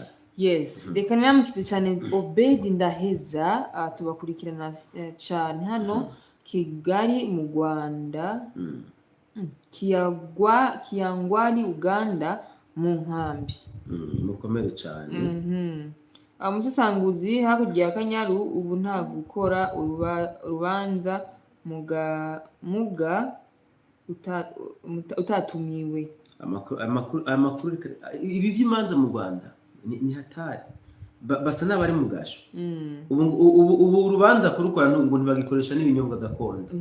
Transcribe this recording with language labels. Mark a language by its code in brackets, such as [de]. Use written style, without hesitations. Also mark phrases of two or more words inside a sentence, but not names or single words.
[rw] Yes, reka niramukize cyane Obedi Ndaheza tubakurikirana cyane hano Kigali mu Rwanda. Kiyangwari Uganda mu nkambi. Mukomere cyane. Musesanguzi hakurya ya Kanyaru ubu nta gukora urubanza muga utatumiwe. Amakuru ibi by'imanza mu Rwanda ni hatari. Basa n'abari mu gasho. Ubu urubanza kurukora ngo ntibagikoresha n'ibinyobwa gakondo.